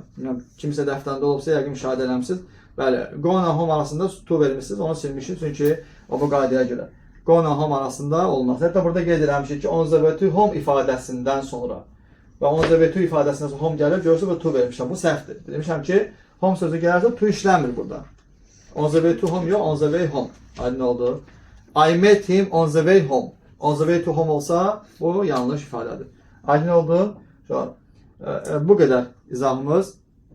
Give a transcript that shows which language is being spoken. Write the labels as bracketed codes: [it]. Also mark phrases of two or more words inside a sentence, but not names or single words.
[az] Kimsə dəftərində olubsa, yəqin müşahidə eləmişsiniz. Bəli, [en] go and home [az] arasında to vermişsiniz, onu silmişsiniz çünki o bu qaydaya görə. [en] Go and home [az] arasında olmaz. Hətta burada qeyd eləmişik ki, [en] on the way to home [az] ifadəsindən sonra və [en] on the way to [az] ifadəsindən sonra home gəlir, görürsünüz bu to vermişəm. Bu səhvdir. Demişəm ki, home sözü gələrsə to işləmir burada. [en] On the way to home yox, on the way home. [az] Aydın oldu. [en] I met him on the way home. On the way to home [az] olsa bu yanlış ifadədir. Aydın oldu. Bu qədər izahımız.